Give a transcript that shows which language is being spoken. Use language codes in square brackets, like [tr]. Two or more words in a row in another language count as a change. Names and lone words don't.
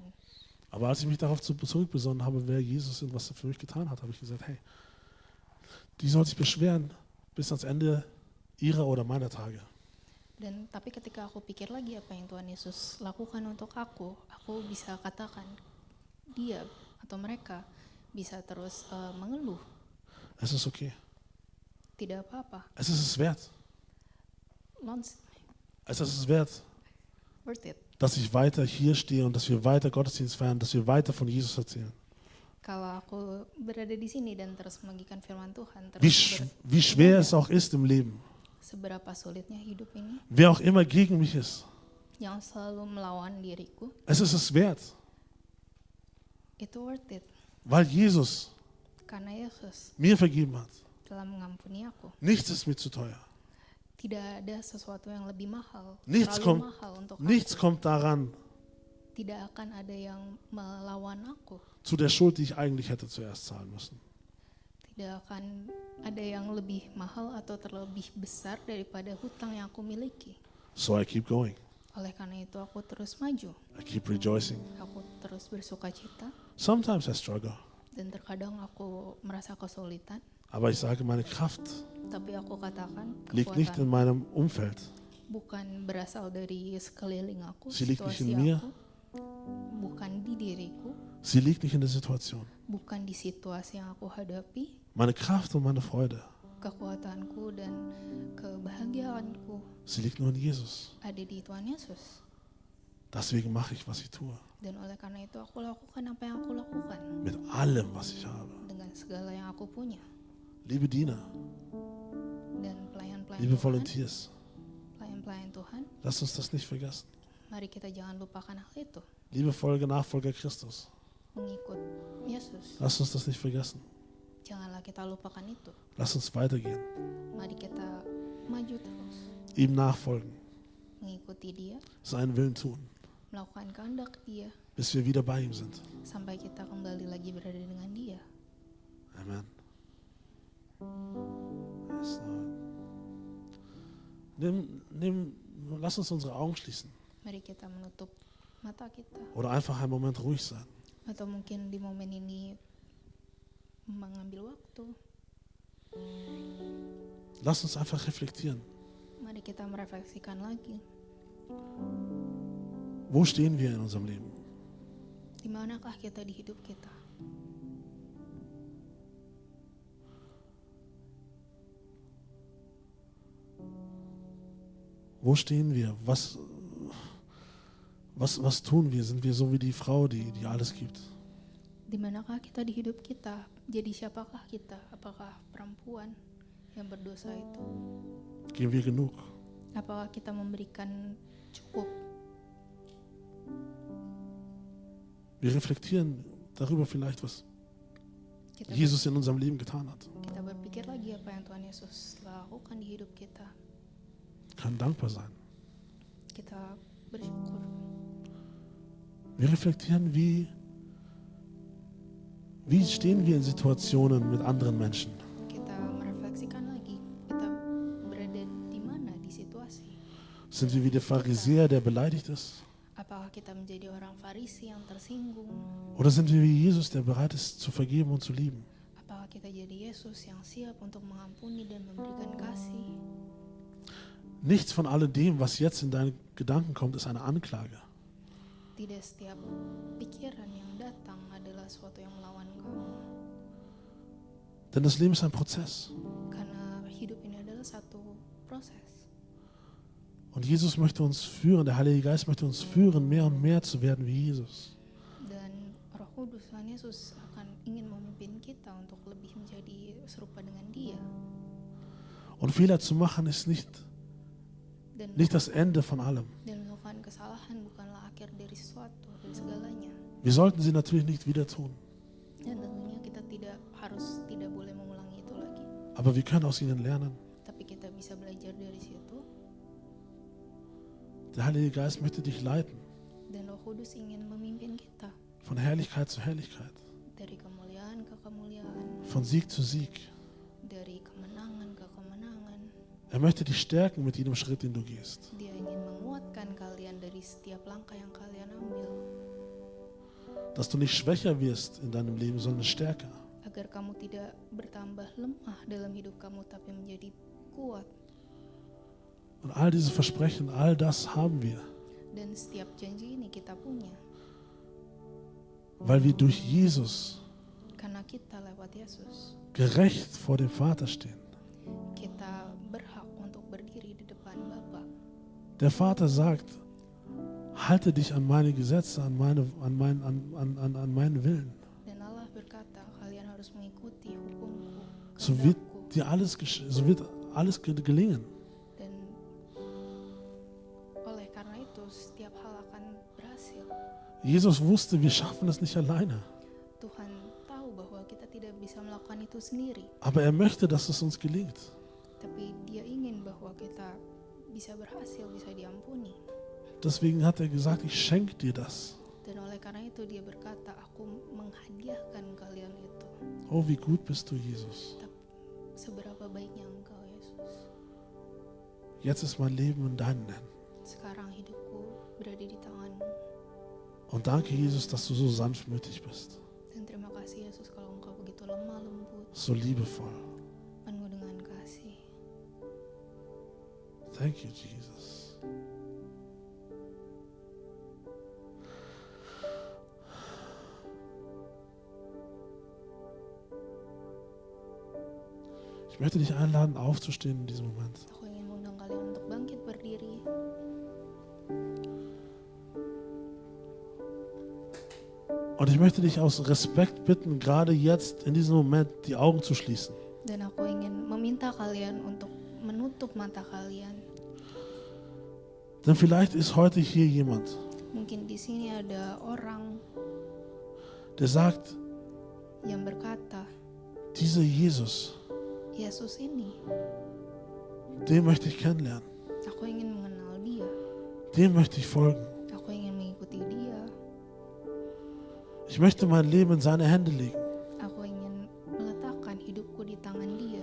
[de] Aber als ich mich darauf zurückbesonnen habe, wer Jesus ist und was er für mich getan hat, habe ich gesagt, hey, die soll sich beschweren bis ans Ende ihrer oder meiner Tage. [id] Tapi ketika aku pikir lagi apa yang Tuhan Yesus lakukan untuk aku bisa katakan dia atau mereka bisa terus mengeluh. [de] Es ist okay. [id] Tidak apa-apa. [de] Es ist es wert. Es ist es wert, [en] Worth it. [de] dass ich weiter hier stehe und dass wir weiter Gottesdienst feiern, dass wir weiter von Jesus erzählen. [id] Kalau aku berada di sini dan terus membagikan firman Tuhan, [de] Wie schwer es auch ist im Leben. [id] seberapa sulitnya hidup ini, [de] Wer auch immer gegen mich ist. [id] yang selalu melawan diriku, [de] Es ist es wert, [id] itu [en] worth it. [de] weil Jesus [id] Karena Yesus [de] mir vergeben hat. [id] telah mengampuni aku. [de] Nichts ist mir zu teuer. [id] Tidak ada sesuatu yang lebih mahal, [de] Nichts [id] terlalu mahal untuk [de] Nichts [id] aku. [de] kommt daran [id] Tidak akan ada yang melawan aku. [de] zu der Schuld, die ich eigentlich hätte zuerst zahlen müssen. [id] Tidak akan ada yang lebih mahal atau terlebih besar daripada hutang yang aku miliki. [en] So I keep going. [id] Oleh karena itu aku terus maju. [en] I keep rejoicing. [id] Aku terus bersuka cita, [en] Sometimes I struggle. [id] dan terkadang aku merasa kesulitan. [de] Aber ich sage, meine Kraft [id] Tapi aku katakan [de] liegt nicht in [id] kekuatan [de] meinem Umfeld. [id] bukan berasal dari sekeliling aku, [de] Sie liegt nicht [id] situasi [de] in mir. [id] aku, bukan di diriku, [de] Sie liegt nicht in der Situation. [id] bukan di situasi yang aku hadapi. [de] Meine Kraft und meine Freude, [id] Kekuatanku dan kebahagiaanku [de] sie liegt nur in Jesus. [id] ada di Tuhan Yesus. [de] Deswegen mache ich, was ich tue. [id] Dan oleh karena itu aku lakukan apa yang aku lakukan [de] Mit allem, was ich habe. [id] dengan segala yang aku punya. [de] Liebe Diener, [id] Dan pelayan-pelayan [de] liebe [id] Tuhan, [de] Volunteers, [id] pelayan-pelayan Tuhan, [de] lasst uns das nicht vergessen. [id] mari kita jangan lupakan hal itu. [de] Liebe Nachfolger Christus, [id] Mengikut Yesus, [de] lasst uns das nicht vergessen. [id] janganlah kita lupakan itu. [de] Lasst uns weitergehen, [id] Mari kita maju terus, [de] ihm nachfolgen, [id] mengikuti Dia, [de] seinen Willen tun, [id] melakukan kehendak Dia, [de] bis wir wieder bei ihm sind. [id] sampai kita kembali lagi berada dengan Dia. [en] Amen. Yes, Lord. [de] Lass uns unsere Augen schließen [id] Mari kita menutup mata kita, [de] oder einfach einen Moment ruhig sein. [id] atau mungkin di momen ini mengambil waktu. [de] Lass uns einfach reflektieren. [id] Mari kita merefleksikan lagi, [de] Wo stehen wir in unserem Leben? [id] di manakah kita di hidup kita. [de] Wo stehen wir? Was tun wir? Sind wir so wie die Frau, die alles gibt? [id] Di manakah kita di hidup kita? Jadi siapakah kita? Apakah perempuan yang berdosa itu? [de] Geben wir genug? [id] Apakah kita memberikan cukup? [de] Wir reflektieren darüber vielleicht, was [id] Kita, [de] Jesus in unserem Leben getan hat. [id] kita berpikir lagi apa yang Tuhan Yesus lakukan di hidup kita. [de] Können dankbar sein. [id] Kita bersyukur. [de] Wir reflektieren, wie stehen wir in Situationen mit anderen Menschen? [id] Kita merefleksikan lagi. Kita berada di mana di situasi. [de] Sind wir wie der Pharisäer, der beleidigt ist? [id] Apakah kita menjadi orang Farisi yang tersinggung? [de] Oder sind wir wie Jesus, der bereit ist zu vergeben und zu lieben? [id] Apakah kita jadi Yesus yang siap untuk mengampuni dan memberikan kasih? [de] Nichts von alledem, was jetzt in deinen Gedanken kommt, ist eine Anklage. [id] Tidak setiap pikiran yang datang adalah sesuatu yang melawan kamu. [de] Denn das Leben ist ein Prozess. [id] Karena hidup ini adalah satu proses. [de] Und Jesus möchte uns führen, der Heilige Geist möchte uns führen, mehr und mehr zu werden wie Jesus. [id] Dan Roh Kudus, Tuhan Yesus ingin memimpin kita untuk lebih menjadi serupa dengan Dia. [de] Und Fehler zu machen ist nicht das Ende von allem. [id] Dan melakukan kesalahan bukanlah akhir dari sesuatu, dari segalanya. [de] Wir sollten sie natürlich nicht wieder tun. [id] Dan tentunya kita tidak boleh mengulangi itu lagi. [de] Aber wir können aus ihnen lernen. [id] Tapi kita bisa belajar dari situ. [de] Der Heilige Geist möchte dich leiten. [id] Dan Roh Kudus ingin memimpin kita [de] Von Herrlichkeit zu Herrlichkeit. [id] dari kemuliaan ke kemuliaan, [de] Von Sieg zu Sieg. [id] dari kemenangan ke kemenangan. [de] Er möchte dich stärken mit jedem Schritt, den du gehst. [id] Dia ingin menguatkan kalian dari setiap langkah yang kalian ambil, [de] Dass du nicht schwächer wirst in deinem Leben, sondern stärker. [id] agar kamu tidak bertambah lemah dalam hidup kamu tapi menjadi kuat. [de] Und all diese Versprechen, all das haben wir, [id] Dan setiap janji ini kita punya [de] weil wir durch Jesus [id] karena kita lewat Yesus. [de] gerecht vor dem Vater stehen. [id] Kita berhak untuk berdiri di depan Bapa. [de] Der Vater sagt, halte dich an meine Gesetze, an meinen Willen. [id] Dan Allah berkata, kalian harus mengikuti hukumku, [de] So wird [id] kehendakku. [de] dir alles gelingen. [id] Dan oleh karena itu setiap hal akan berhasil. [de] Jesus wusste, wir schaffen es nicht alleine. [id] Tuhan tahu bahwa kita tidak bisa melakukan itu sendiri, [de] Aber er möchte, dass es uns gelingt. [id] tapi Dia ingin bahwa kita bisa berhasil, bisa diampuni. [de] Deswegen hat er gesagt, ich schenke dir das. [id] Dan oleh karena itu Dia berkata, aku menghadiahkan kalian itu. [de] Oh, wie gut bist du, Jesus. [id] Seberapa baiknya Engkau, Yesus. [de] Jetzt ist mein Leben in deinen Händen. [id] Sekarang hidupku berada di tangan-Mu. [de] Und danke, Jesus, dass du so sanftmütig bist, [id] Dan terima kasih Yesus kalau Engkau begitu lemah lembut, [de] so liebevoll. [id] penuh dengan kasih. [en] Thank you, Jesus. [de] Ich möchte dich einladen, aufzustehen in diesem Moment. [id] Aku ingin mengundang kalian untuk bangkit berdiri. [de] Und ich möchte dich aus Respekt bitten, gerade jetzt in diesem Moment die Augen zu schließen. [id] Dan aku ingin meminta kalian untuk menutup mata kalian. [de] Denn vielleicht ist heute hier jemand, [id] Mungkin di sini ada orang [de] der sagt, [id] yang berkata, [de] dieser Jesus, [id] Yesus ini, [de] den möchte ich kennenlernen. [id] aku ingin mengenal Dia. [de] Dem möchte ich folgen. [id] Aku ingin mengikuti Dia. [de] Ich möchte mein Leben in seine Hände legen. [id] Aku ingin meletakkan hidupku di tangan Dia.